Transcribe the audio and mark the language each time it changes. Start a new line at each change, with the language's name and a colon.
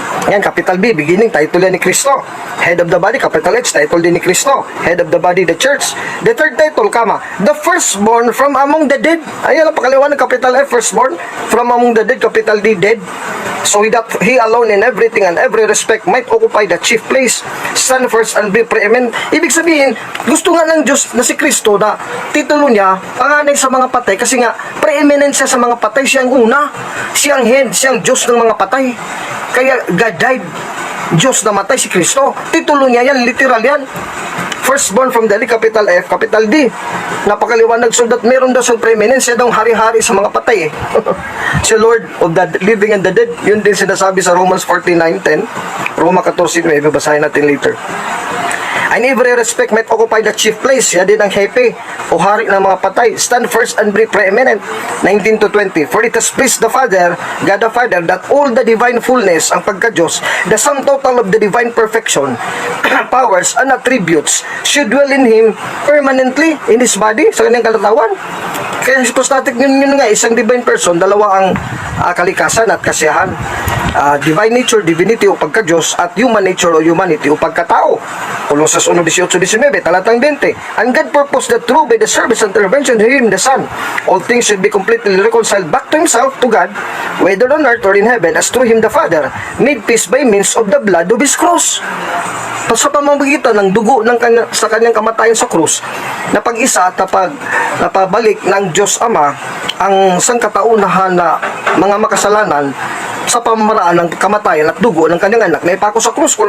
English: Yan, capital B, beginning, title
Filipino: yan ni Kristo.
English: Head of the body, capital H, title
Filipino: din ni Kristo.
English: Head of the body, the church. The third title, the firstborn from among the dead.
Filipino: Ayan ang pakaliwan ng
English: capital F, firstborn from among the dead, capital D, dead. So that He alone in everything and every respect might occupy the chief place, stand first and be preeminent.
Filipino: Ibig sabihin, gusto nga ng Diyos na si Kristo na titulo niya, panganay sa mga patay, kasi nga, preeminent siya sa mga patay, siyang una, siyang head, siyang Diyos ng mga patay. Kaya
English: God died,
Filipino: Diyos na matay si Kristo. Titulo niya yan, literal yan.
English: Firstborn from the dead, capital F, capital D.
Filipino: Napakaliwanag,
English: so that
Filipino: meron daw siyang
English: preeminence,
Filipino: siya daw hari-hari sa mga patay si
English: Lord of the living and the dead.
Filipino: Yun din sinasabi sa Romans 49:10, Roma 14:9, babasahin natin later.
English: In every respect might occupy the chief place.
Filipino: Siya din ang hepe o hari ng mga patay.
English: Stand first and be preeminent. 19-20. For it has pleased the Father, God the Father, that all the divine fullness,
Filipino: ang pagka-Diyos,
English: the sum total of the divine perfection, powers and attributes, should dwell in Him permanently in His body,
Filipino: sa kanyang kalatawan. Kaya hypostatic yun nga, isang divine person, dalawa ang kalikasan at kasiyahan. Divine nature, divinity o pagka-Diyos, at human nature o humanity o pagkatao. Colossus 1:18-19, talatang 20.
English: And God purposed that through by the service and intervention of Him, the Son, all things should be completely reconciled back to Himself, to God, whether on earth or in heaven, as through Him the Father made peace by means of the blood of His cross.
Filipino: Sa pamamagitan ng dugo sa kanyang kamatayan sa krus, na pag-isa at napabalik ng Diyos Ama ang sangkataunahan na mga makasalanan sa pamamaraan ng kamatayan at dugo ng kanyang anak na ipako sa krus.